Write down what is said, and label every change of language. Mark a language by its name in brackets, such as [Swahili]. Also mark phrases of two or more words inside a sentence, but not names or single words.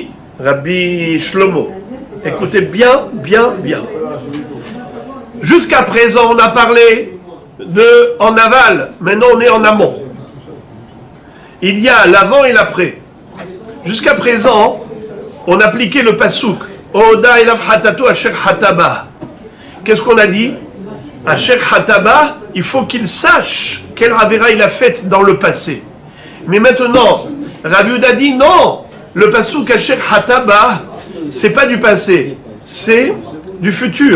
[French] Rabbi Shlomo. Écoutez bien, bien, bien. Jusqu'à présent, on a parlé en aval. Maintenant, on est en amont. Il y a l'avant et l'après. Jusqu'à présent, on appliquait le pasouk. [Hebrew] הודע אליו חטאתו אשר חטא בה. [French] Qu'est-ce qu'on a dit? [Hebrew] אשר חטא בה, [French] il faut qu'il sache quelle avera il a faite dans le passé. Mais maintenant, Rabbi Yehuda dit non. Le pasouk [Hebrew] אשר חטא בה, [French] c'est pas du passé, c'est du futur.